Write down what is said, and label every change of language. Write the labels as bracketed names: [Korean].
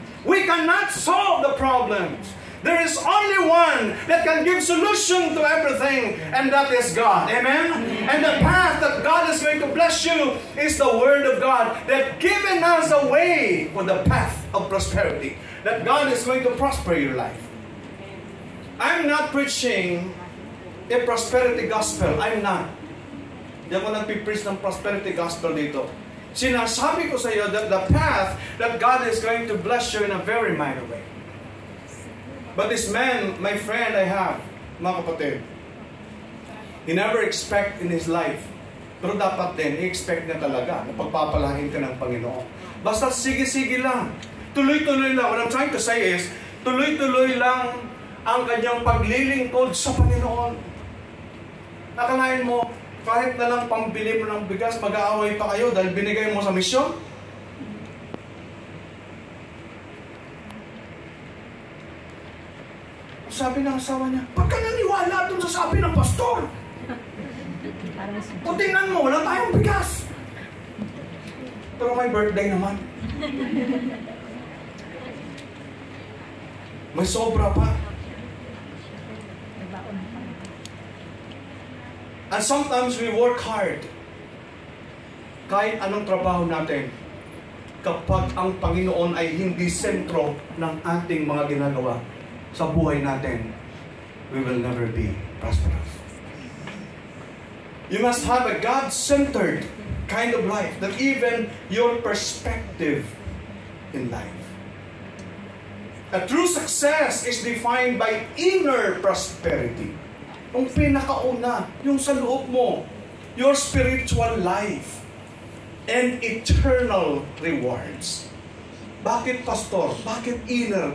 [English] We cannot solve the problems. There is only one that can give solution to everything, and that is God. Amen? And the path that God is going to bless you is the Word of God that given us a way for the path of prosperity. That God is going to prosper your life. I'm not preaching a prosperity gospel. I'm not. [Filipino] Hindi ako nagpipreach ng prosperity gospel dito. Sinasabi ko sa iyo [English] that the path that God is going to bless you in a very mighty way. But this man, my friend I have, mga kapatid, he never expect in his life. [Filipino] Pero dapat din, i-expect niya talaga na pagpapalahin ka ng Panginoon. Basta sige-sige lang. Tuloy-tuloy lang. [English] What I'm trying to say is, [Filipino] tuloy-tuloy lang ang kanyang paglilingkod sa Panginoon. Nakalain mo, kahit na lang pambili mo ng bigas, mag-aaway pa kayo dahil binigay mo sa misyon? Sabi ng asawa niya, "Ba't ka naniwala dun sa sabi ng pastor? O tingnan mo, wala tayong bigas." Pero may birthday naman. May sobra pa. [English] And sometimes we work hard. [Filipino] Kahit anong trabaho natin, kapag ang Panginoon ay hindi sentro ng ating mga ginagawa sa buhay natin, [English] we will never be prosperous. You must have a God-centered kind of life, that even your perspective in life. A true success is defined by inner prosperity. [Filipino] Ang pinakauna, yung sa loob mo, [English] your spiritual life and eternal rewards. [Filipino] Bakit pastor? Bakit inner?